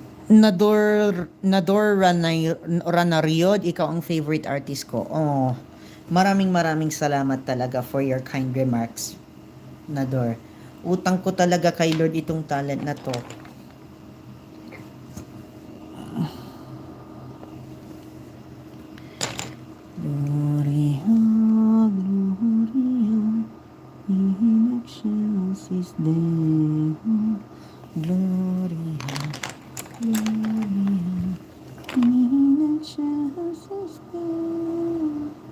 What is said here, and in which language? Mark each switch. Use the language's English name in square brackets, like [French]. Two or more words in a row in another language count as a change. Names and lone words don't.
[Filipino] Ranariod, ikaw ang favorite artist ko. Oh, maraming salamat talaga [English] for your kind remarks, [Filipino] Nador. Utang ko talaga kay Lord itong talent na to. [Latin] Gloria, Gloria, in excelsis Deo. Gloria, Gloria, in excelsis Deo.